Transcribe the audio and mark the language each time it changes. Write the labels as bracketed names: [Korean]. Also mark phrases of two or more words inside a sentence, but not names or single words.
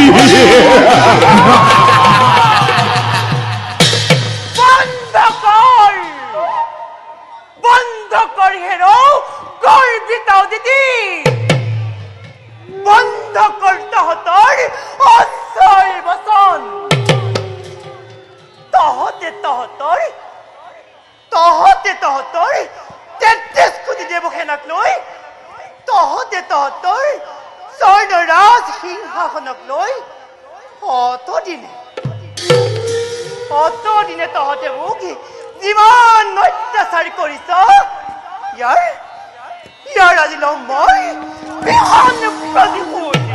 [Assamese] বন্ধ কর হেরো গর্বিত দিদি, বন্ধ কর তহতর অসয় বসন, তহতে তহতর 33 কোটি দেবসেনাক লৈ, তহতে তহতৰ স্বৰ্ণৰাজ সিংহাসনক লৈ অতদিনে তহতে মোক যিমান অত্যাচাৰ কৰিছ, ইয়াৰ আজি লম মই বিহন প্ৰতিশোধ।